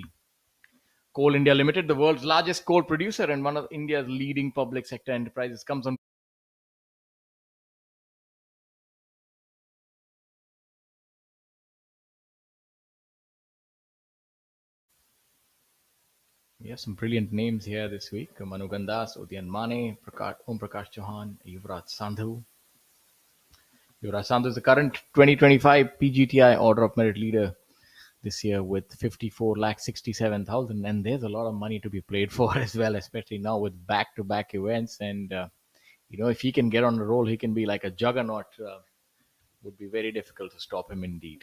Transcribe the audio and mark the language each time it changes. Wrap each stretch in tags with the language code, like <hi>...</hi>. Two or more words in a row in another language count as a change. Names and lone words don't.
<en>Coal India Limited, the world's largest coal producer and one of India's leading public sector enterprises, comes on. We have some brilliant names here this week. Manu Gandas, Udayan Mane, Om Prakash Chauhan, Yuvraj Sandhu. Yuvraj Sandhu is the current 2025 PGTI Order of Merit leader this year with 54,67,000, and there's a lot of money to be played for as well, especially now with back-to-back events. And if he can get on the roll, he can be like a juggernaut. Would be very difficult to stop him indeed.</en>